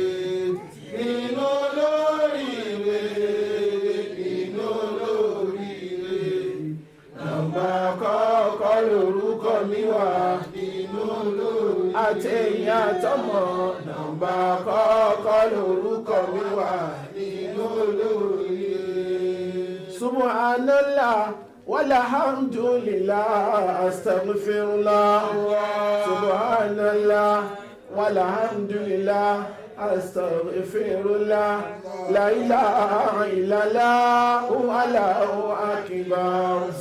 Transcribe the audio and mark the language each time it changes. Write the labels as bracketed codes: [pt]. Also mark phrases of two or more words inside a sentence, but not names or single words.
[yo] nínú olóríire nínú olóríire nọ́mbà àkọ́kọ́ lórúkọ mi wà nínú olóríire àtẹ̀yìn àtọmọ nọ́mbà àkọ́kọ́ lórúkọ mi wà nínú [ar] olóríire سبحان الله والحمد لله أستغفر الله سبحان الله والحمد لله أستغفر الله لا إله إلا الله والله أكبر